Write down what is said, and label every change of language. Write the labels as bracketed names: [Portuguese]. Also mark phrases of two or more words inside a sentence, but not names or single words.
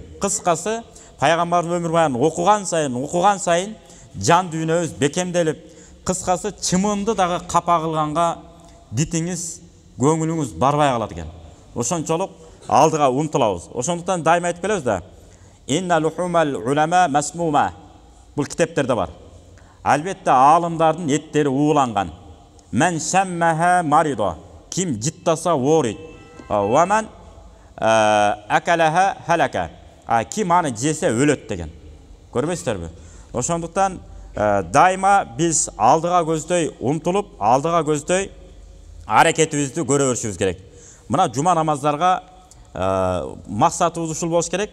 [Kyrgyz] Кыскасы, пайгамбардын өмүр баянын окуган сайын жан дүйнөбүз бекемделип, кыскасы чымынды дагы капа кылганга дитиңиз, көңүлүңүз барбай калат экен. Ошончолук алдыга умтулабыз. Ошондуктан дайыма айтып келебиз да. [Arabic] إن لحوم العلماء مسمومة. [Kyrgyz] Бул китептерде бар. Албетте аалымдардын эттери ууланган. [Arabic] من شمها مرض. [Kyrgyz] Ким життаса ооройт. [Arabic] ومن أكلها هلك. [Kyrgyz] Ким аны жесе өлөт деген. Көрбөйсүздөрбү? Ошондуктан дайыма биз алдыга көздөй умтулуп, алдыга көздөй аракетибизди көрө беришибиз керек. Мына жума намаздарга максатыбыз ушул болуш керек.